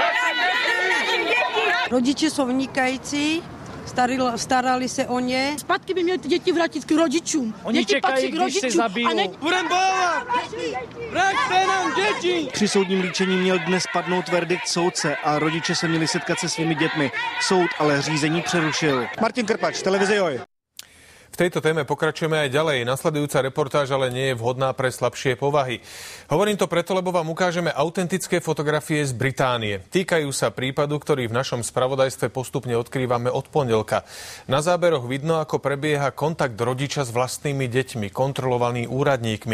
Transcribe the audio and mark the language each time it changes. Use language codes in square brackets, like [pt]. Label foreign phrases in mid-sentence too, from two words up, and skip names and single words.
[cs] Rodiče jsou vynikající, starali se o ně. Zpátky by měli ty děti vrátit k rodičům. Oni čekají, když se zabijou. Budem bojovat! Vraťte nám děti! Při soudním líčení měl dnes padnout verdikt soudce a rodiče se měli setkat se svými dětmi. Soud ale řízení přerušil. Martin Krpač, televize Joj. [sk] V tejto téme pokračujeme aj ďalej. Nasledujúca reportáž ale nie je vhodná pre slabšie povahy. Hovorím to preto, lebo vám ukážeme autentické fotografie z Británie. Týkajú sa prípadu, ktorý v našom spravodajstve postupne odkrývame od pondelka. Na záberoch vidno, ako prebieha kontakt rodiča s vlastnými deťmi, kontrolovaný úradníkmi.